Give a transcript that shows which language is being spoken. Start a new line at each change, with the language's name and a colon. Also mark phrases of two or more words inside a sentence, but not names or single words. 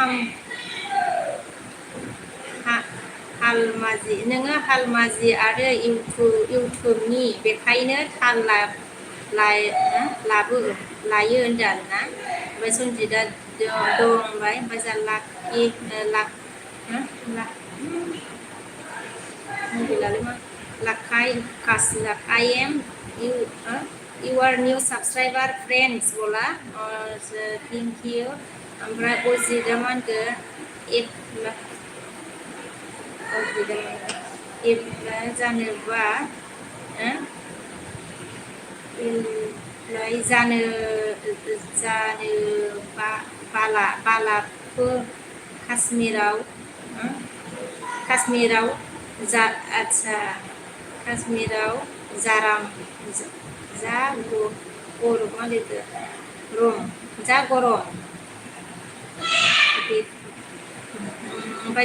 Bodo: हालमाजि आरो इउटुबनि बेखायनो थाल लायो होनदों आरोना ओमफ्राय सनजितआ दं होनबाय ओमफ्राय जोंहा लाखाय
English: I am your new subscriber friends
Bodo: बोला
English: thank you
Bodo: ओमफ्राय अजितआ मा होनखो जानोबा बालाफो काश्मिराव आच्छा काश्मिराव जा गरम मा लिरदो जा गरम ओमफ्राय